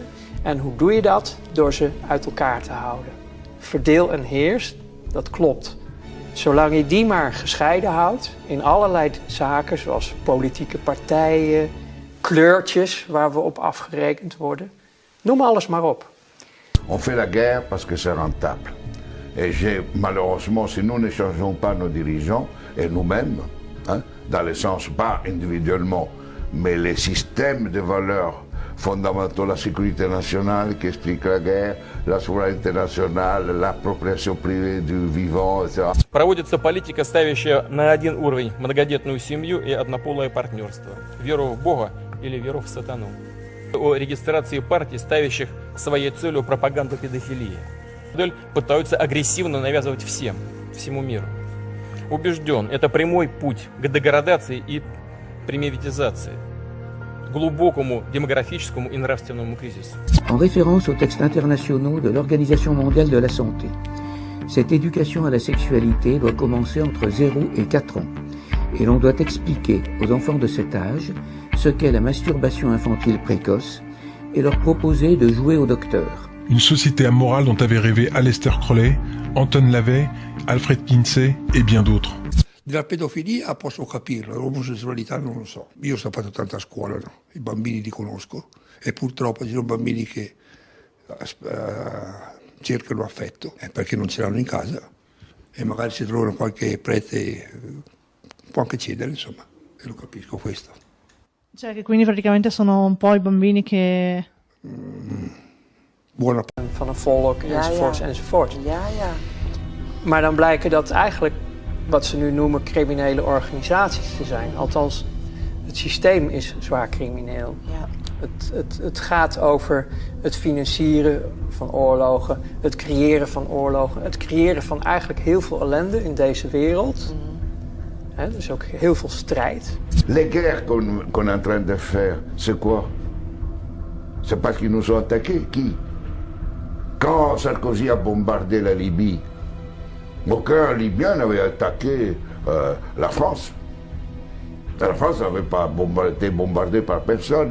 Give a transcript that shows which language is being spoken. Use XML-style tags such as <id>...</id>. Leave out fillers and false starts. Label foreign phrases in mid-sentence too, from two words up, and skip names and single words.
<nl>En hoe doe je dat? Door ze uit elkaar te houden. Verdeel en heers, dat klopt. Zolang je die maar gescheiden houdt in allerlei zaken, zoals politieke partijen, kleurtjes waar we op afgerekend worden. Noem alles maar op.</nl> <fr>On fait la guerre parce que c'est rentable. Et malheureusement, si nous ne changeons pas nos dirigeants, et nous-mêmes, hein, dans le sens pas individuellement, mais les systèmes de valeurs fondamentaux, la sécurité nationale qui explique la guerre, la souveraineté nationale, l'appropriation privée du vivant, etc.</fr> <ru>Проводится политика, ставящая на один уровень многодетную семью и однополое партнерство, веру в Бога или веру в сатану. О регистрации партий, ставящих своей целью пропаганду педофилии. Модель пытаются агрессивно навязывать всему миру. Убежден, это прямой путь к деградации и примитивизации, глубокому демографическому и нравственному кризису.</ru> <fr>En référence aux textes internationaux de l'Organisation mondiale de la santé, cette éducation à la sexualité doit commencer entre 0 et 4 ans, et l'on doit expliquer aux enfants de cet âge ce qu'est la masturbation infantile précoce et leur proposer de jouer au docteur. Une société amorale dont avaient rêvé Aleister Crowley, Anton LaVey, Alfred Kinsey et bien d'autres.</fr> <it>Della pedofilia posso capirlo, l'omosessualità non lo so. Io ho fatto tanta scuola, no? I bambini li conosco e purtroppo ci sono bambini che cercano affetto perché non ce l'hanno in casa e magari si trovano qualche prete, può anche cedere, insomma, e lo capisco questo. Cioè che quindi praticamente sono un po' I bambini che...</it> <nl>Van een volk enzovoorts enzovoorts. Ja. Maar dan blijken dat eigenlijk wat ze nu noemen criminele organisaties te zijn. Althans, het systeem is zwaar crimineel. Ja. Het gaat over het financieren van oorlogen, het creëren van oorlogen, het creëren van eigenlijk heel veel ellende in deze wereld. Dus ook heel veel strijd.</nl> <fr>Les guerres qu'on est en train de faire, c'est quoi? C'est parce qu'ils nous ont attaqués. Qui? Quand Sarkozy a bombardé la Libye, aucun Libyen n'avait attaqué la France. La France n'avait pas été bombardée par personne.</fr>